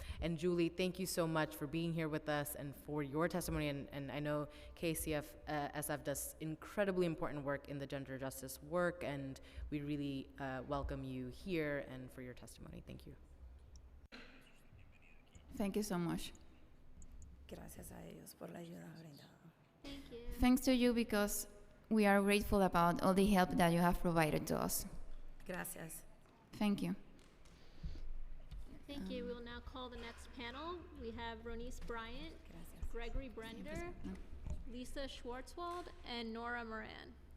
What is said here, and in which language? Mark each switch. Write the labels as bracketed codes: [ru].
[en] And Julie, thank you so much for being here with us and for your testimony. And I know KCF-SF does incredibly important work in the gender justice work, and we really welcome you here and for your testimony. Thank you. Thank you so much. [es] Gracias a ellos por la ayuda brindada. [en] Thank you. Thanks to you, because we are grateful about all the help that you have provided to us. [es] Gracias. [en] Thank you. Thank you. We will now call the next panel. We have Ronice Bryant, Gregory Brender, Lisa Schwartzwald, and Nora Moran.